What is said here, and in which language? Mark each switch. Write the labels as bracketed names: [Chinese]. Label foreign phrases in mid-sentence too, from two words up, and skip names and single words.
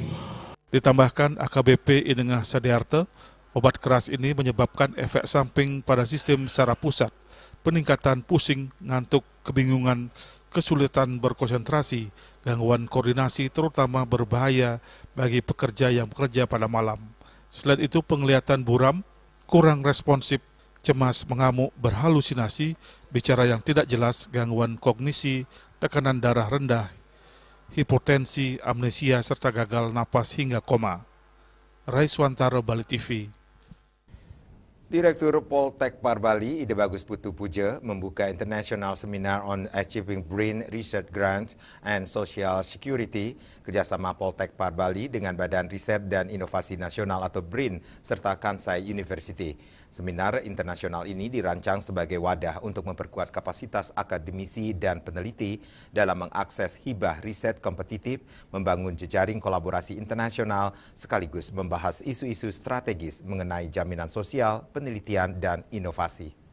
[Indonesian] Ditambahkan AKBP Inengah Sadiarte, obat keras ini menyebabkan efek samping pada sistem saraf pusat, peningkatan pusing, ngantuk, kebingungan, kesulitan berkonsentrasi, gangguan koordinasi terutama berbahaya bagi pekerja yang bekerja pada malam. Selain itu penglihatan buram, kurang responsif, cemas, mengamuk, berhalusinasi, bicara yang tidak jelas, gangguan kognisi, tekanan darah rendah, hipotensi, amnesia, serta gagal napas hingga koma. Raiswantara, Bali TV. Direktur Poltekpar Bali, Ide Bagus Putu Puja, membuka International Seminar on Achieving BRIN Research Grants and Social Security kerjasama Poltekpar Bali dengan Badan Riset dan Inovasi Nasional atau BRIN serta Kansai University. Seminar internasional ini dirancang sebagai wadah untuk memperkuat kapasitas akademisi dan peneliti dalam mengakses hibah riset kompetitif, membangun jejaring kolaborasi internasional, sekaligus membahas isu-isu strategis mengenai jaminan sosial, penelitian, dan inovasi.